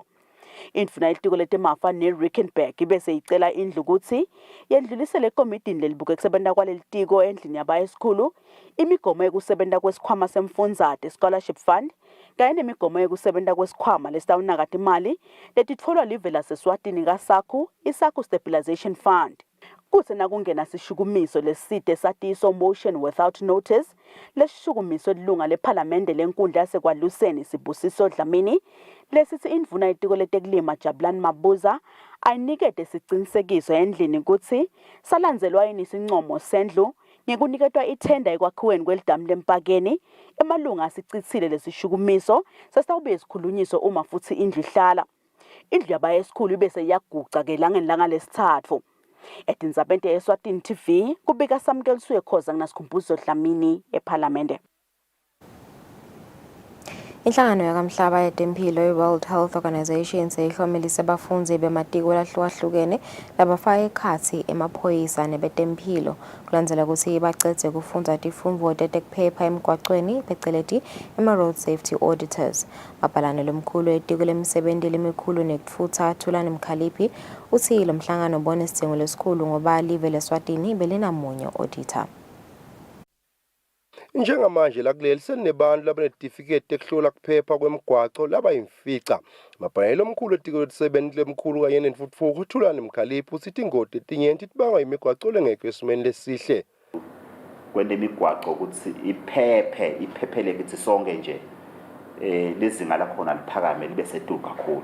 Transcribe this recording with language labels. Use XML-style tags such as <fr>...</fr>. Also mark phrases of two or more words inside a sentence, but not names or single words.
<ss>Indvuna yelitiko letemafa neRickenback ibese icela indlu ukuthi yendlulisele ekomitini lelibuke kusebenta kwalelitiko endlini yabayesikhulu imigomo yekusebenta kwesikhwama semfundzate</ss> <en>scholarship fund</en> <ss>kanye nemigomo yekusebenta kwesikhwama lesitawunakata imali letitfolwa live laseswatini kaSACU iSACU Stabilization Fund. Kuse nakungena sishukumiso leside satiso</ss> <en>motion without notice</en> <ss>lesishukumiso elunga lePhalamende lenkundla yasekwaLuseni Sibusiso Dlamini lesithi indvuna itiko letekulima Jabulani Mabuza ayinikete sicinisekiso endlini ukuthi salandzelwa yini isincomo sendlu ngekuniketwa ithenda ekwakhiweni kwelidamu lempakeni emalunga asicitsile lesishukumiso sasawubuye sikhulunyiso uma futhi indlu ihlala. Indlu yabaye esikhulu ibese yaguca ke langeni lesithathu. Etinzabente Eswatini TV kubika Samkeliswe Khoza kunasikhumbuzo Dlamini ePhalamende. Inhlangano yakamhlaba yetempilo i-World Health Organization seyihlomelise abafunzi bematiko lahlukahlukene labafaka ekhatsi emaphoyisa nebetempilo kulandzela ukuthi bacedze kufundza tifundvo tetekuphepha emgwacweni pheceleti</ss> <en>road safety auditors.</en> <ss>Mabhalane lomkhulu etiko lemisebenti lemikhulu nekutfutsa Thulani Mkhaliphi utsi lo mhlangano ubone sidzingo lesikhulu ngoba live leSwatini belinamunye auditor. Njengamanje lakuleli senebantu labanetifiketi ekuhlola kuphepha kwemigwaco labayimfica. Mabhalane omkhulu etiko lemisebenti lemkhulu kanye nentfutfuko Thulani Mkhaliphi usithi ingoti etinyenti tibanga imigwaco lengekho esimeni lesihle. Kwende imigwaco ukuthi iphephele kithi sonke nje lezinga lakhona liphakame libe sedulu kakhulu.</ss>